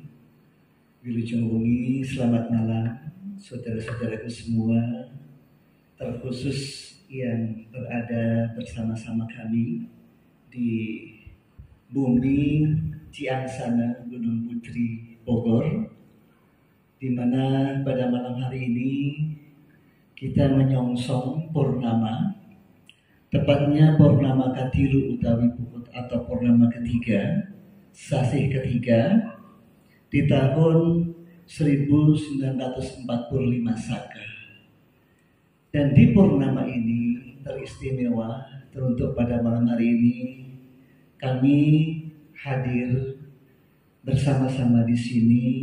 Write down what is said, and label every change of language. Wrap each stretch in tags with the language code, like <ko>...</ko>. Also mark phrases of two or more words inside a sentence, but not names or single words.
<su>Wilujeng wengi,</su> <id>selamat malam saudara-saudaraku semua, terkhusus yang berada bersama-sama kami di bumi Ciangsana, Gunung Putri, Bogor, di mana pada malam hari ini kita menyongsong purnama, tepatnya purnama Katilu utawi Pukut atau purnama ketiga, sasih ketiga di tahun 1945 Saka. Dan di purnama ini teristimewa, teruntuk pada malam hari ini kami hadir bersama-sama di sini</id>